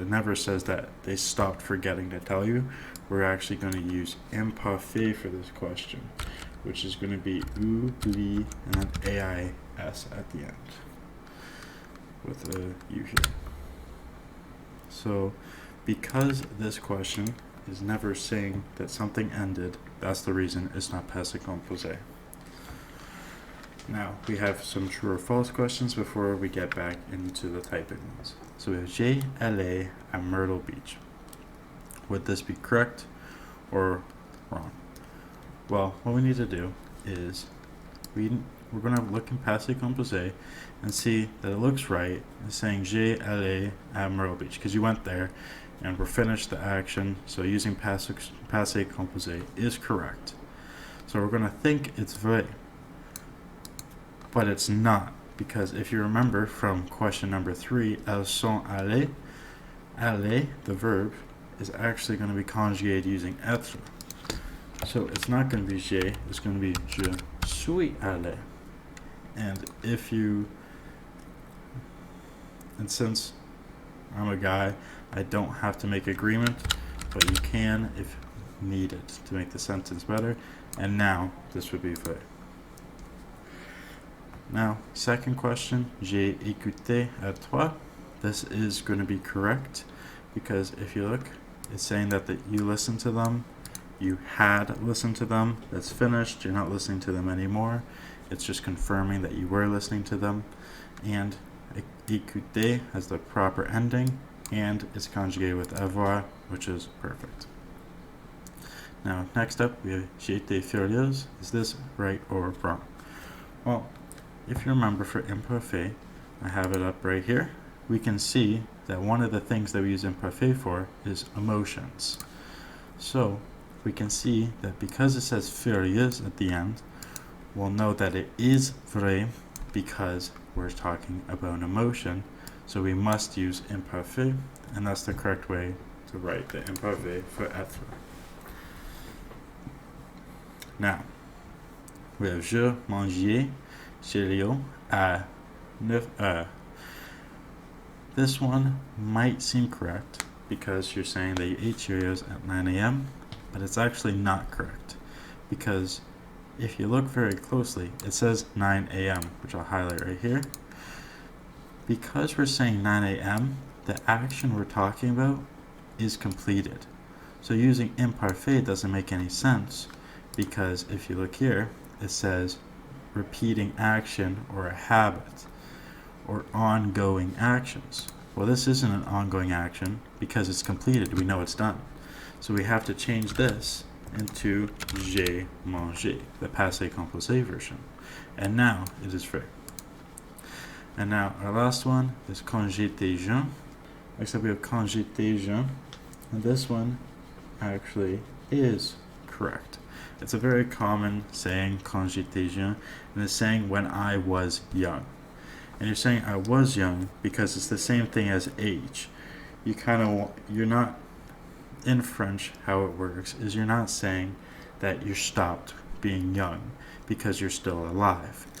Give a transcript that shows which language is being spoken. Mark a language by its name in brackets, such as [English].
[English] It never says that they stopped forgetting to tell you. We're actually going to use imparfait for this question, which is going to be oublie and then AIS at the end with a U here. So because this question is never saying that something ended, that's the reason it's not passe composé. Now, we have some true or false questions before we get back into the typing ones. So we have [French] j'ai allé à [English] Myrtle Beach. Would this be correct or wrong? Well, what we need to do is we're going to look in passé composé and see that it looks right. It's saying [French] j'ai allé à [English] Myrtle Beach because you went there and we're finished the action. So using passé composé is correct. So we're going to think it's vrai. But it's not, because if you remember from question number 3, [French] elles sont allées, [English] aller, the verb, is actually going to be conjugated using être. So it's not going to be j'ai, it's going to be [French] je suis allé. [English] And since I'm a guy, I don't have to make agreement, but you can if needed to make the sentence better. And now this would be vrai. Now, second question, [French] j'ai écouté à toi. [English] This is going to be correct because if you look, it's saying that you listened to them, you had listened to them, that's finished, you're not listening to them anymore. It's just confirming that you were listening to them. and écouter has the proper ending, and it's conjugated with avoir, which is perfect. Now, next up, we have [French] j'ai été furieuse. [English] Is this right or wrong? Well, if you remember for imparfait, I have it up right here. We can see that one of the things that we use imparfait for is emotions. So, we can see that because it says furieuse at the end, we'll know that it is vrai because we're talking about an emotion. So we must use imparfait, and that's the correct way to write the imparfait for être. [French] Now, we have je mangeais chez Léo à 9h. [English] This one might seem correct because you're saying that you ate Cheerios at 9 a.m., but it's actually not correct because if you look very closely, it says 9 a.m., which I'll highlight right here. Because we're saying 9 a.m., the action we're talking about is completed. So using imparfait doesn't make any sense because if you look here, it says repeating action or a habit or ongoing actions. Well, this isn't an ongoing action because it's completed. We know it's done. So we have to change this into [French] j'ai mangé, [English] the passé composé version. And now it is vrai. And now our last one is [French] quand j'étais jeune. [English] Except we have [French] quand j'étais jeune. [English] And this one actually is correct. It's a very common saying, [French] quand j'étais jeune, [English] and it's saying when I was young. And you're saying I was young because it's the same thing as age. You're not, in French, how it works is you're not saying that you stopped being young because you're still alive.